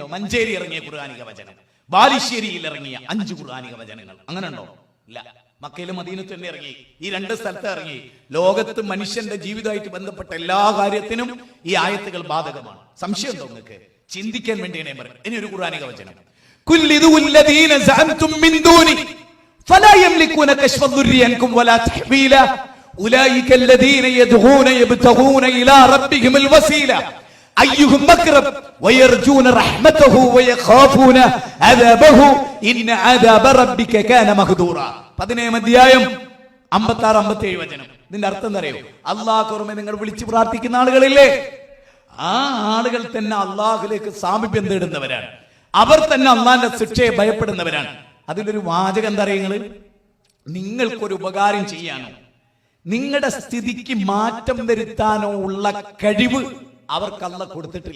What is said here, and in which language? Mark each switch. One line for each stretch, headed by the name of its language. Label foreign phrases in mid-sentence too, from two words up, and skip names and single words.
Malayalam: മഞ്ചേരി ഇറങ്ങിയ ഖുർആനിക വചനം, ബാലുശ്ശേരിയിൽ ഇറങ്ങിയ 5 ഖുർആനിക വചനങ്ങൾ അങ്ങനെ ഉണ്ടോ? ഇല്ല. മക്കയിലും മദീനത്തും തന്നെ ഇറങ്ങി. ഈ 2 സ്ഥലത്ത് ഇറങ്ങി. ലോകത്ത് മനുഷ്യന്റെ ജീവിതമായിട്ട് ബന്ധപ്പെട്ട എല്ലാ കാര്യത്തിനും ഈ ആയത്തുകൾ ബാധകമാണ്. സംശയം ഉണ്ടോ നിങ്ങൾക്ക്? ചിന്തിക്കാൻ വേണ്ടിയാണ് ഞാൻ പറയുന്നത്. ഇനി ഒരു ഖുർആനിക വചനം,
Arabic: قل ادعوا الذين زعمتم من دون فلا يملكون كشف الضر عنكم ولا تحويلا أولئك الذين يدعون يبتغون إلى ربهم الوسيلة أيهم أقرب ويرجون رحمته ويخافون عذابه إن عذاب ربك كان مقدورا.
Malayalam: 17 അധ്യായം 56-57 വചനം. ഇതിന്റെ അർത്ഥം എന്താ അറിയോ? അല്ലാഹുവിനെ നിങ്ങൾ വിളിച്ച് പ്രാർത്ഥിക്കുന്ന ആളുകളില്ലേ, ആ ആളുകൾ തന്നെ അല്ലാഹുവിലേക്ക് സാമീപ്യം തേടുന്നവരാണ്. അവർ തന്നെ അല്ലാഹുവിന്റെ ശിക്ഷയെ ഭയപ്പെടുന്നവരാണ്. അതിലൊരു വാചകം എന്താ അറിയുന്നത്? നിങ്ങൾക്കൊരു ഉപകാരം ചെയ്യാനോ നിങ്ങളുടെ സ്ഥിതിക്ക് മാറ്റം വരുത്താനോ ഉള്ള കഴിവ് അവർക്ക് അല്ലാഹു കൊടുത്തിട്ടില്ല.